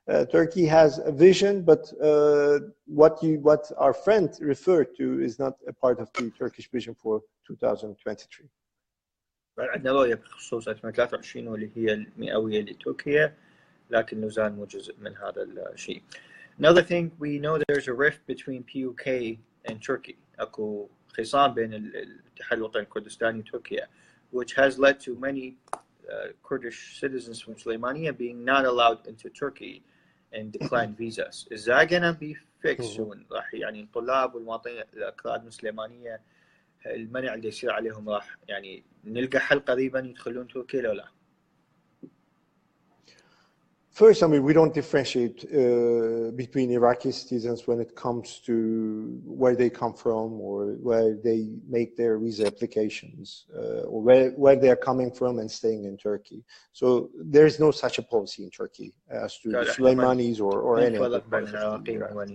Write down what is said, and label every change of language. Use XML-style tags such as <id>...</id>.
<en>Turkey has a vision, but what our friend referred to is not a part of the Turkish vision for 2023.</en> <ar>عندنا رؤية بخصوص 2023 واللي هي المئوية لتركيا، لكن لوزان مو جزء من هذا الشيء.</ar> <en>Another thing, we know there's a rift between PUK and Turkey.</en> <ar>أكو خصام بين الاتحاد الوطني الكردستاني وتركيا,</ar> <en>which has led to many Kurdish citizens from Suleymania being not allowed into Turkey and declined visas. Is that going to be fixed soon?</en> <ar>راح يعني الطلاب والمواطنين الأكراد من سليمانية المنع اللي يصير عليهم راح يعني نلقى حل قريبا يدخلون تركيا لو لا؟</ar> <en>First, I mean, we don't differentiate between Iraqi citizens when it comes to where they come from or where they make their visa applications or where they are coming from and staying in Turkey. So there is no such a policy in Turkey as to the Suleymanis or any other part of the Iraq.</en>